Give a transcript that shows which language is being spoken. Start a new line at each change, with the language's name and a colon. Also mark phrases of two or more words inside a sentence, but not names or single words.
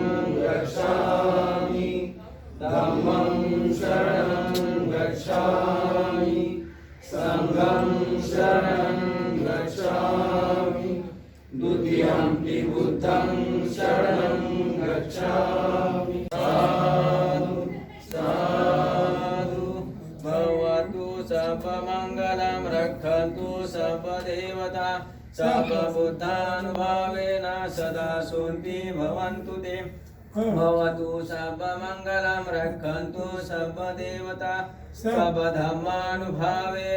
Pali: गच्छामि धम्मं शरणं गच्छामि संघं शरणं गच्छामि द्वितीयंपि बुद्धं शरणं गच्छामि साधु साधु भवतु सर्वमङ्गलं रक्षन्तु सर्वदेवता सर्वबुद्धानुभावेन सदा शान्ति भवन्तु ते भवतु सर्वमङ्गलं रक्षन्तु सर्वदेवता सर्वधर्मानुभावेन